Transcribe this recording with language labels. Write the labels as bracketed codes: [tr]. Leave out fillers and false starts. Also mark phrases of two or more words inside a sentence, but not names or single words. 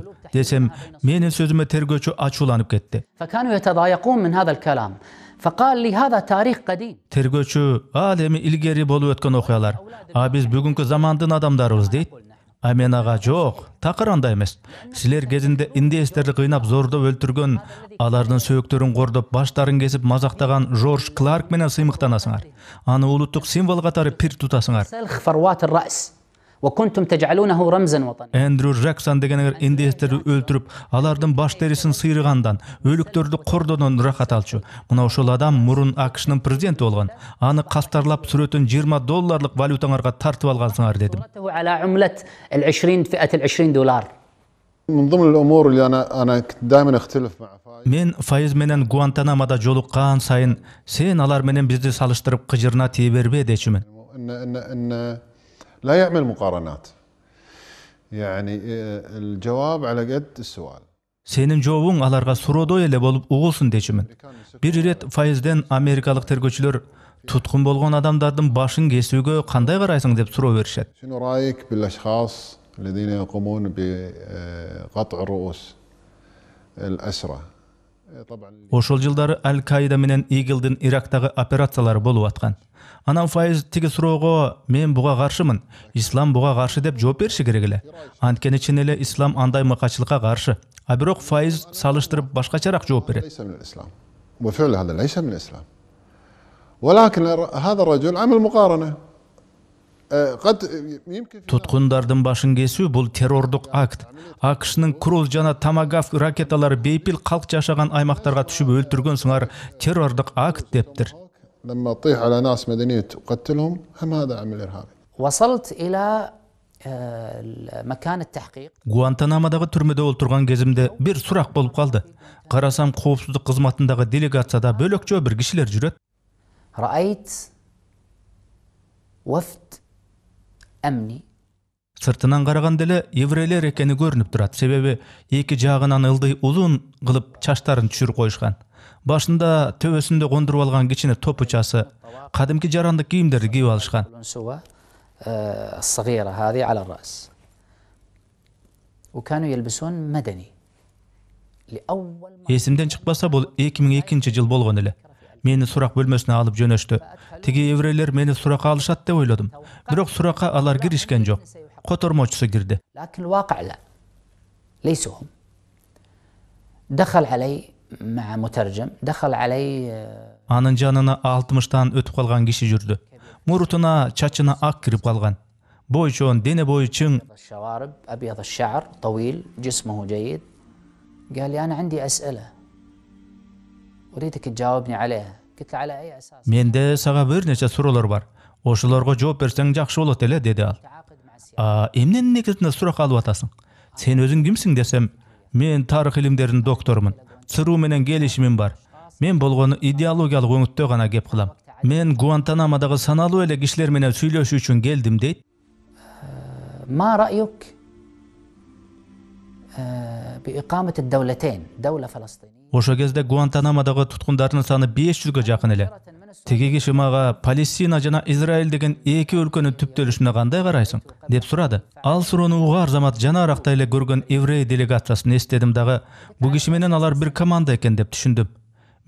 [ky] Десем, менин сөзүмө тергөөчү ачууланып кетти. [ar] فكانوا يتضايقون من هذا الكلام فقال لي هذا تاريخ قديم. [ky] Тергөөчү ал эми илгери болуп өткөн окуялар. Биз бүгүнкү замандын адамдарыбыз дейт. Мен ага жок, такыр андай эмес. Силер кезинде индеецтерди кыйнап зордоп өлтүргөн, алардын сөөктөрүн кордоп, баштарын кесип мазактаган Жорж Кларк менен сыймыктанасыңар. Аны улуттук символ катары пир тутасыңар. [ar] سلخ فروات الرأس وكنتم تجعلونه رمزا وطنيا. [ky] Эндрю Джексон дегенер индеецтерди өлтүрүп, алардын баш терисин сыйрыгандан, өлүктөрдү кордодон рахат алчу. Мына ошол адам мурун AQШнын президенти болгон. Аны кастарлап сүрөтүн $20 валютаңарга тартып алгансыңар дедим. [ar] على عملة فئة $20. من ضمن الامور اللي انا كنت دائما اختلف مع فايز. [ky] Мен Файыз менен Гуантанамода жолуккан сайын, сен алар менен бизди салыштырып кыжырына тие бербе дечүмүн. [ar] ان لا يعمل مقارنات. يعني الجواب على قد السؤال. [ky] Сенин жообуң аларга суроодой эле болуп угулсун дечүмүн. Бир ирет Файызден америкалык тергөөчүлөр туткун болгон адамдардын башын кесүүгө кандай карайсың деп суроо беришет. [ar] شنو رايك بالاشخاص الذين يقومون بقطع رؤوس الاسرى؟ طبعا [ky] Ошол жылдары Аль-Каида менен Игилдин Ирактагы операциялары болуп аткан. Анан Файыз тиги суроого мен буга каршымын, ислам буга каршы деп жооп бериши керек эле. Анткени чын эле ислам андай мыкачылыкка каршы. Бирок Файыз салыштырып башкачараак жооп берет. [ar] ليس من الاسلام. وبالفعل هذا ليس من الاسلام. ولكن هذا الرجل عمل مقارنه. قد يمكن [ky] Туткундардын башын кесүү бул террордук акт. AQShnын Круз жана Томагавк ракеталары бейпил калк жашаган аймактарга түшүп өлтүргөнсүңар террордук акт дептир. [ar] لما تطيح على ناس مدنيين تقتلهم هم هذا عمل ارهابي. وصلت إلى مكان التحقيق. [ky] Гуантанамодагы түрмөдө олтурган кезимде бир сурак болуп калды. Карасам коопсуздук кызматындагы делегацияда бөлөкчө бир кишилер жүрөт. [ar] رأيت وفد أمني. [ky] Сыртынан караганда эле еврейлер экени көрүнүп турат. Себеби эки жагынан ылдый узун кылып чачтарын түшүрүп коюшкан. Башында төбөсүндө кондуруп алган кичине топучасы, кадимки жарандык кийимдерди кийип алышкан. [ar] الصغيرة هذه على الرأس وكانوا يلبسون مدني لأول مرة. [ky] Эсимден чыкпаса бул 2002 жыл болгон эле. Мени сурак бөлмөсүнө алып жөнөштү. Тиги еврейлер мени суракка алышат деп ойлодум. Бирок суракка алар киришкен жок. Котормочусу кирди. [ar] لكن الواقع لا ليسوا هم. دخل علي مع مترجم دخل علي. [ky] Анын жанына 60тан өтүп калган киши жүрдү. Мурутуна, чачына ак кирип калган. Бойчон, дене бою чың. [ar] الشوارب أبيض الشعر طويل جسمه جيد. قال لي أنا عندي أسئلة أريدك تجاوبني عليها. قلت له على أي أساس؟ [ky] Менде сага бир нече суроолор бар. Ошолорго жооп берсең жакшы болот эле деди ал. Эмненин негизинде сурак алып атасың? Сен өзүң кимсиң десем, мен тарых илимдеринин докторумун. ЦРУ менен келишимим бар. Мен болгону идеологиялык өңүттө гана кеп кылам. Мен Гуантанамодагы саналуу эле кишилер менен сүйлөшүү үчүн келдим дейт. [ar] ما رأيك بإقامة الدولتين دولة فلسطينية؟ [ky] Ошо кезде Гуантанамодагы туткундардын саны 500гө жакын эле. Теги киши мага Палестина жана Израиль деген эки өлкөнүн түптөлүшүнө кандай карайсың деп сурады. Ал суроону угаар замат жанаракта эле көргөн еврей делегациясын эстедим дагы, бул киши менен алар бир команда экен деп түшүндүм.